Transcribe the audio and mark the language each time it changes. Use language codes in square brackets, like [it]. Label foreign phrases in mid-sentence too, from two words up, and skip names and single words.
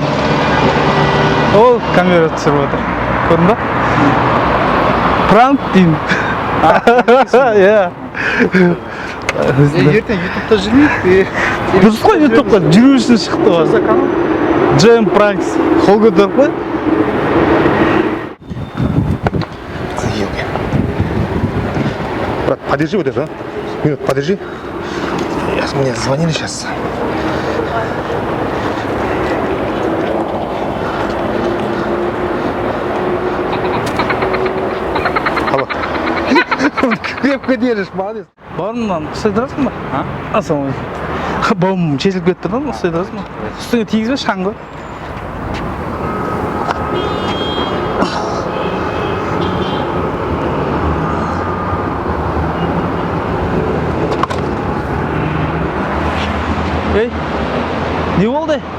[kk] Ол камера түсіріп отыр. Көрдің ба? Пранк деймін. Иә. Ертең ютубта жүрмейік. Дұрыс қой ютубқа жүру үшін шықты ғой. Джем Пранкс. Қол көтеріп қой. [ru] Брат, подержи вот это, а? Минут, подержи. Мне звонили сейчас. Алло. Крепко держишь, молодец. [kk] Бауырымнан ұстай тұрасың ба? Ассалаумағалейкум. Бауырым шешіліп кетті тұрдан ұстай тұрасың ба? Үстіңе тигізбе шаң ғой. Ей, не болды?